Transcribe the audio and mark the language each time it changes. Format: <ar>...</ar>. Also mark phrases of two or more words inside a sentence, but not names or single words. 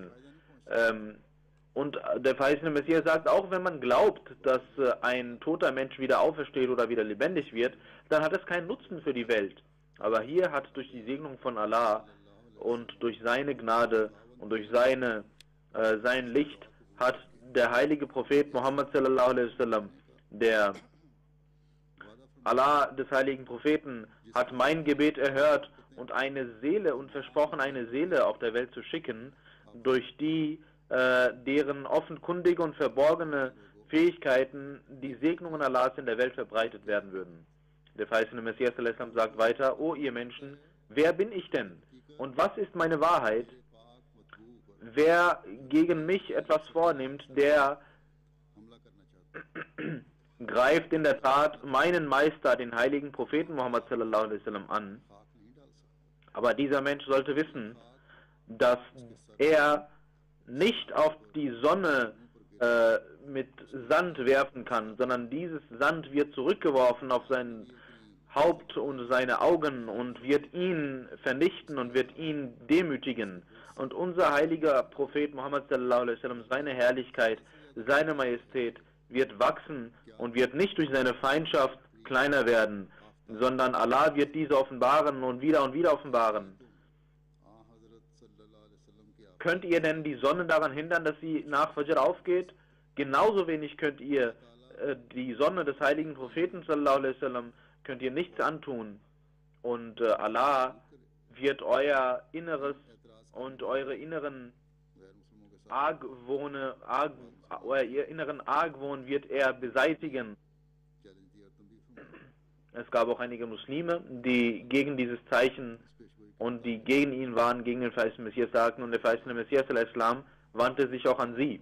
<de>Und der verheißene Messias sagt, auch wenn man glaubt, dass ein toter Mensch wieder aufersteht oder wieder lebendig wird, dann hat es keinen Nutzen für die Welt. Aber hier hat durch die Segnung von Allah und durch seine Gnade und durch sein Licht hat der heilige Prophet Muhammad</de> <ar>صلى الله عليه وسلم,</ar> <de>der Allah des heiligen Propheten, hat mein Gebet erhört und eine Seele und versprochen, eine Seele auf der Welt zu schicken, durch die deren offenkundige und verborgene Fähigkeiten, die Segnungen Allahs in der Welt verbreitet werden würden. Der verheißene Messias al-Islam sagt weiter, o ihr Menschen, wer bin ich denn? Und was ist meine Wahrheit? Wer gegen mich etwas vornimmt, der greift in der Tat meinen Meister, den heiligen Propheten Muhammad</de> <ar>صلى الله عليه وسلم,</ar> <de>an. Aber dieser Mensch sollte wissen, dass er nicht auf die Sonne mit Sand werfen kann, sondern dieses Sand wird zurückgeworfen auf sein Haupt und seine Augen und wird ihn vernichten und wird ihn demütigen. Und unser heiliger Prophet Muhammad</de> <ar>صلى الله عليه وسلم,</ar> <de>seine Herrlichkeit, seine Majestät wird wachsen und wird nicht durch seine Feindschaft kleiner werden, sondern Allah wird diese offenbaren und wieder offenbaren. Könnt ihr denn die Sonne daran hindern, dass sie nach Fajr aufgeht? Genauso wenig könnt ihr die Sonne des heiligen Propheten</de> <ar>صلى الله عليه وسلم</ar> <de>könnt ihr nichts antun. Und Allah wird euer Inneres und eure inneren inneren Argwohn wird er beseitigen. Es gab auch einige Muslime, die gegen dieses Zeichen und die gegen ihn waren, gegen den verheißenen Messias sagten, und der verheißene Messias al-Islam wandte sich auch an sie.</de>